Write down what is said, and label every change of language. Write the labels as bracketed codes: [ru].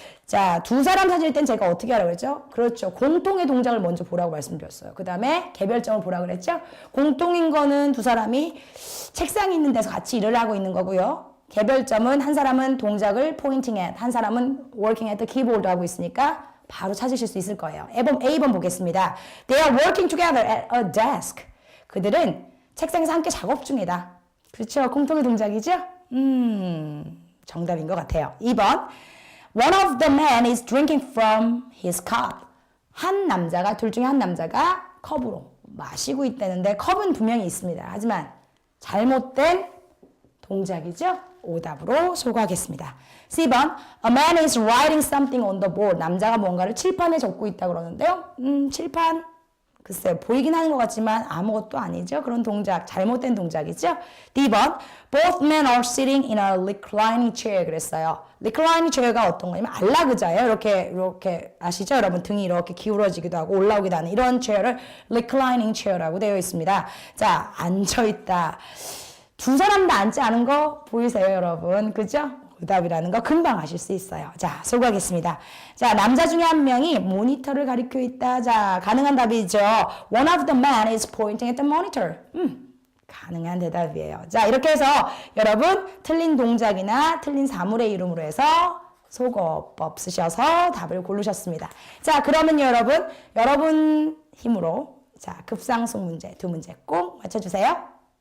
[ko] 자, 두 사람 사진일 땐 제가 어떻게 하라고 그랬죠? 그렇죠. 공통의 동작을 먼저 보라고 말씀드렸어요. 그 다음에 개별점을 보라고 그랬죠? 공통인 거는 두 사람이 책상이 있는 데서 같이 일을 하고 있는 거고요. 개별점은 한 사람은 동작을 pointing at, 한 사람은 [en] working at the keyboard [ko] 하고 있으니까 바로 찾으실 수 있을 거예요. A번 보겠습니다. [en] They are working together at a desk. [ko] 그들은 책상에서 함께 작업 중이다. 그렇죠. 공통의 동작이죠? 정답인 것 같아요. 2번. [en] One of the men is drinking from his cup. [ko] 둘 중에 한 남자가 컵으로 마시고 있다는데 컵은 분명히 있습니다. 하지만 잘못된 동작이죠? 오답으로 소거하겠습니다. [en] C번 A man is writing something on the board. [ko] 남자가 뭔가를 칠판에 적고 있다고 그러는데요. 칠판 글쎄요. 보이긴 하는 것 같지만 아무것도 아니죠. 그런 동작, 잘못된 동작이죠. [en] D번 Both men are sitting in a reclining chair. [ko] 그랬어요. reclining chair가 어떤 거냐면 안락의자예요. 이렇게 아시죠? 여러분 등이 이렇게 기울어지기도 하고 올라오기도 하는 이런 체어를 reclining chair라고 되어 있습니다. 자, 앉아있다. 두 사람 다 앉지 않은 거 보이세요, 여러분? 그죠? 오답이라는 거 금방 아실 수 있어요. 자, 소개하겠습니다. 자, 남자 중에 한 명이 모니터를 가리켜 있다. 자, 가능한 답이죠. [en] One of the men is pointing at the monitor. [ko] 가능한 대답이에요. 자, 이렇게 해서 여러분 틀린 동작이나 틀린 사물의 이름으로 해서 소거법 쓰셔서 답을 고르셨습니다. 자, 그러면 여러분 힘으로 자, 급상승 문제 두 문제 꼭 맞춰주세요.